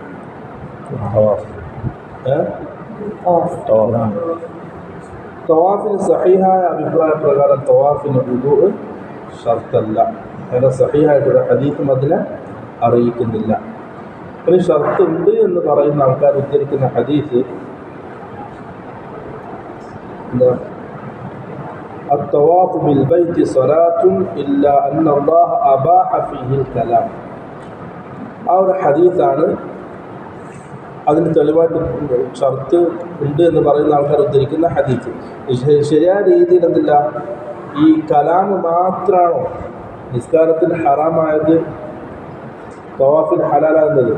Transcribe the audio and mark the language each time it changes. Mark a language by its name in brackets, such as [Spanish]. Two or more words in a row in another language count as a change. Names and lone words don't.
[Malayalam] തവാഫിന് സഹീഹായ അഭിപ്രായ പ്രകാരം തവാഫിന് വുദൂ ഷർത്തല്ല. അതിൻ്റെ സഹീഹായിട്ടുള്ള ഹദീസും അതിനെ അറിയിക്കുന്നില്ല. ഒരു ഷർത്ത് ഉണ്ട് എന്ന് പറയുന്ന ആൾക്കാർ ഉദ്ധരിക്കുന്ന ഹദീസ് എന്താ? [Arabic] الطواف بالبيت صلاة إلا أن الله أباح فيه الكلام. [Malayalam] ആ ഒരു ഹദീസാണ് അതിന് തെളിവായിട്ട് ഷർത്ത് ഉണ്ട് എന്ന് പറയുന്ന ആൾക്കാർ ഉദ്ധരിക്കുന്ന ഹദീസ്. ശരിയായ രീതിയിൽ എന്തില്ല, ഈ കലാമ് മാത്രമാണോ നിസ്കാരത്തിൽ ഹറാമായത്, തവാഫിൽ ഹലാലാകുന്നത്?